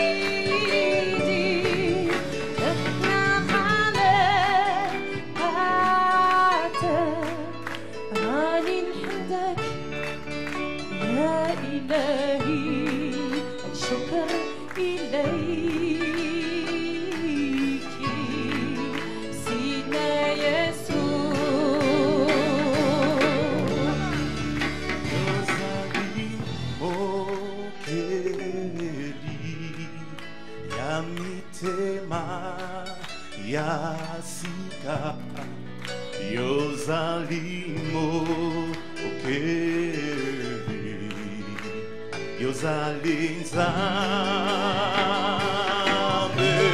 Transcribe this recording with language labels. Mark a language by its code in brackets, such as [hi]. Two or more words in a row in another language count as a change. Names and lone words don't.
[ar] تخلق على حياتك. راني نحمدك يا إلهي. الشكر إليك سيدنا يسوع. [ln] Yozali mokeli ya mitema ya sika. Yozali mokeli Yozali nzambe.